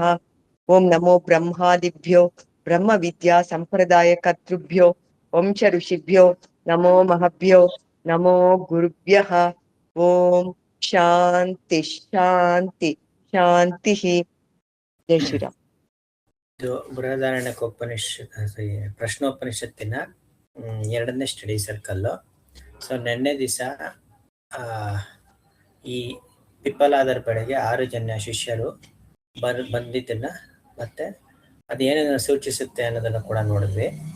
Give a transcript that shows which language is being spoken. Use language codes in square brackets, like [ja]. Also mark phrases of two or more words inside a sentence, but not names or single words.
[sa] ओं नमो ब्रह्मादिभ्यो ब्रह्म विद्या संप्रदाय कर्तृभ्यो वंश ऋषिभ्यो नमो महभ्यो नमो गुरुभ्यः। ओम शांति शांति शांति। [hi] जय श्रीराम। [kn] ಇದು ಬೃಹದಾರಣ್ಯಕೋಪನಿಷತ್ ಪ್ರಶ್ನೋಪನಿಷತ್ತಿನ ಎರಡನೇ [en] study circle. [kn] ಸೊ ನಿನ್ನೆ ದಿವಸ ಈ ಪಿಪ್ಪಲಾದರ ಬೆಳೆಗೆ 6 ಜನ ಶಿಷ್ಯರು ಬಂದಿದ್ದನ್ನ ಮತ್ತೆ ಅದೇನೇನು ಸೂಚಿಸುತ್ತೆ ಅನ್ನೋದನ್ನು ಕೂಡ ನೋಡಿದ್ವಿ.